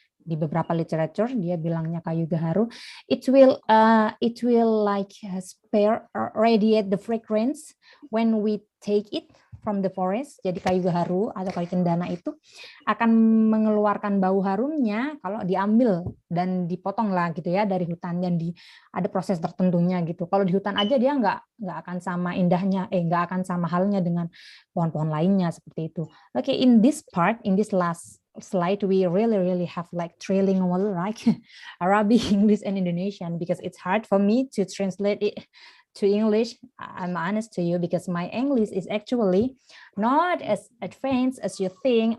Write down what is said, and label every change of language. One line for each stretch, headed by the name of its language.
Indonesian: Di beberapa literature dia bilangnya kayu gaharu.
English: It will like radiate the fragrance when we take it from the forest.
Indonesian: Jadi kayu gaharu atau kayu cendana itu akan mengeluarkan bau harumnya kalau diambil dan dipotong lah gitu ya dari hutan, dan ada proses tertentunya gitu. Kalau di hutan aja dia nggak akan sama indahnya, nggak akan sama halnya dengan pohon-pohon lainnya seperti itu.
English: Okay, in this last slide we really have like trilingual, right? Arabic, English, and Indonesian, because it's hard for me to translate it to English. I'm honest to you, because my English is actually not as advanced as you think.